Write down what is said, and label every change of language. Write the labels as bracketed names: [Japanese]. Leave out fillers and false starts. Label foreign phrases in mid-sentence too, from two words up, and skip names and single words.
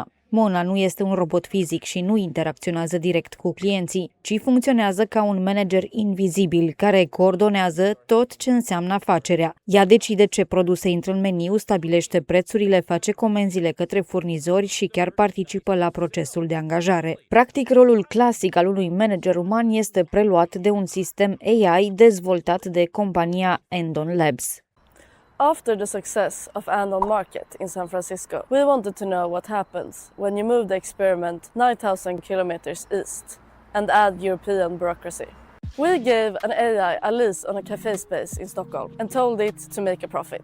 [Romanian] Mona nu este un robot fizic și nu interacționează direct cu clienții, ci funcționează ca un manager invizibil care coordonează tot ce înseamnă afacerea. Ea decide ce produse intră în meniu, stabilește prețurile, face comenzile către furnizori și chiar participă la procesul de angajare. Practic, rolul clasic al unui manager uman este preluat de un sistem AI dezvoltat de compania Endon Labs. [English] After the success of Andon Market in San Francisco, we wanted to know what happens when you move the experiment 9,000 kilometers east and add European bureaucracy. We gave an AI a lease on a cafe space in Stockholm and told it to make a profit.